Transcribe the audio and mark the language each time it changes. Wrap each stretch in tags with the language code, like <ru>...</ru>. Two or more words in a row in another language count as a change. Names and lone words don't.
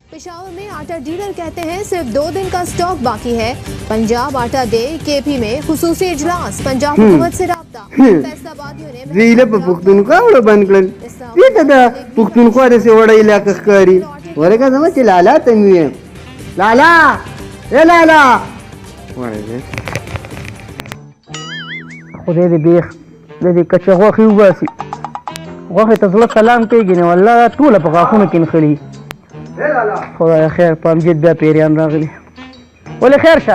<ur>پشاور میں آٹا ڈیلر کہتے ہیں صرف 2 دن کا اسٹاک باقی ہے. پنجاب آٹا ڈے کے پی میں خصوصی اجلاس، پنجاب حکومت سے رابطہ. فیصل آبادیوں نے</ur> <ps>زیله په پښتونخوا وړه بند کړل دې ته د پښتونخوا داسې وړه علاقه ښکاري ورکه زما چې لالا ته مې ویم لالا ای لالا وایي خدای دې بیخ د دې کچه غوښې وباسي غوښې ته زړه سلام کېږي نه والله ټوله په غاښونو کې نښلي خدای خیر په امجد بیا پیریان راغلي ولې خیر شه</ps>